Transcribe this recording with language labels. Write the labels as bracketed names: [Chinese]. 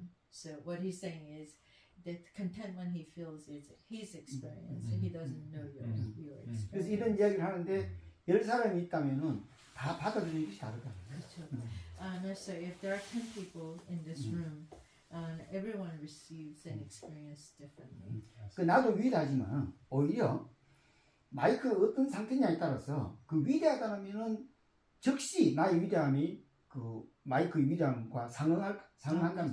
[English] So what he's saying is that contentment he feels is his experience. He doesn't know your experience. [Korean] 그래서 이런 이야기를 하는데 10사람이 있다면은 다 받아들이는 것이 다르다. [English] So if there are 10 people in this room, everyone receives an experience differently. [Korean] 그 나도 위대하지만 오히려 마이크 어떤 상태냐에 따라서 그 위대하다면은 즉시 나의 위대함이 그 마이크의 위대함과 상응한다는